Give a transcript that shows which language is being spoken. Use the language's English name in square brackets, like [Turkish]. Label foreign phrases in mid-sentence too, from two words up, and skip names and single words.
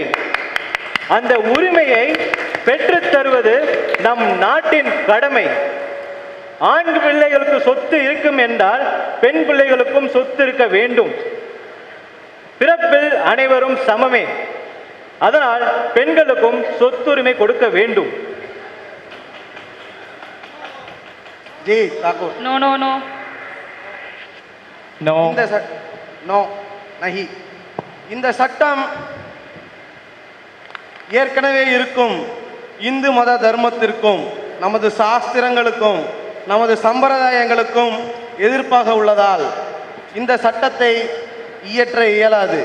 [Tamil] அந்த உரிமையை பெற்றுத் தருவது நம் நாட்டின் கடமை. ஆண் பிள்ளைகளுக்கு சொத்து இருக்கும் என்றால் பெண் பிள்ளைகளுக்கும் சொத்து இருக்க வேண்டும். பிறப்பில் அனைவரும் சமமே, அதனால் பெண்களுக்கும் சொத்துரிமை கொடுக்க வேண்டும். [Hindi] जी ठाकुर [English] no no no no [Hindi] नो नहीं. [Tamil] இந்த சட்டம் ஏற்கனவே இருக்கும் இந்து மத தர்மத்திற்கும் நமது சாஸ்திரங்களுக்கும் நமது சம்பிரதாயங்களுக்கும் எதிர்ப்பாக உள்ளதால் இந்த சட்டத்தை இயற்ற இயலாது.